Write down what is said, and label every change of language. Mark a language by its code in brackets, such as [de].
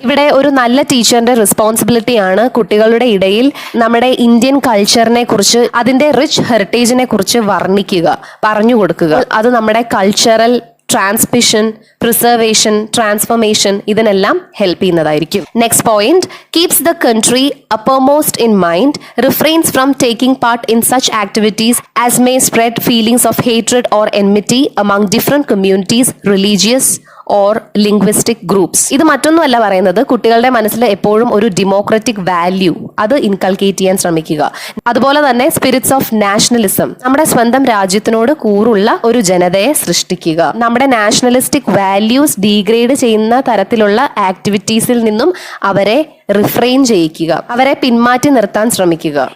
[ml] ഇവിടെ ഒരു നല്ല ടീച്ചറിന്റെ റെസ്പോൺസിബിലിറ്റി ആണ് കുട്ടികളുടെ ഇടയിൽ നമ്മുടെ ഇന്ത്യൻ കൾച്ചറിനെ കുറിച്ച്, അതിന്റെ റിച്ച് ഹെറിറ്റേജിനെ കുറിച്ച് വർണ്ണിക്കുക, പറഞ്ഞു കൊടുക്കുക. അത് നമ്മുടെ കൾച്ചറൽ ട്രാൻസ്മിഷൻ, പ്രിസർവേഷൻ, ട്രാൻസ്ഫോർമേഷൻ ഇതിനെല്ലാം ഹെൽപ്പ് ചെയ്യുന്നതായിരിക്കും. [en] Next point, keeps the country uppermost in mind, refrains from taking part in such activities as may spread feelings of hatred or enmity among different communities, religious or linguistic groups. [ml] ഇത് മറ്റൊന്നുമല്ല പറയുന്നത്, കുട്ടികളുടെ മനസ്സിൽ എപ്പോഴും ഒരു democratic value അത് inculcate ചെയ്യാൻ ശ്രമിക്കുക. അതുപോലെ തന്നെ സ്പിരിറ്റ്സ് ഓഫ് നാഷണലിസം, നമ്മുടെ സ്വന്തം രാജ്യത്തിനോട് കൂറുള്ള ഒരു ജനതയെ സൃഷ്ടിക്കുക. നമ്മുടെ നാഷണലിസ്റ്റിക് വാല്യൂസ് ഡീഗ്രേഡ് ചെയ്യുന്ന തരത്തിലുള്ള ആക്ടിവിറ്റീസിൽ നിന്നും അവരെ റിഫ്രെയിൻ ചെയ്യിക്കുക, അവരെ പിന്മാറ്റി നിർത്താൻ ശ്രമിക്കുക.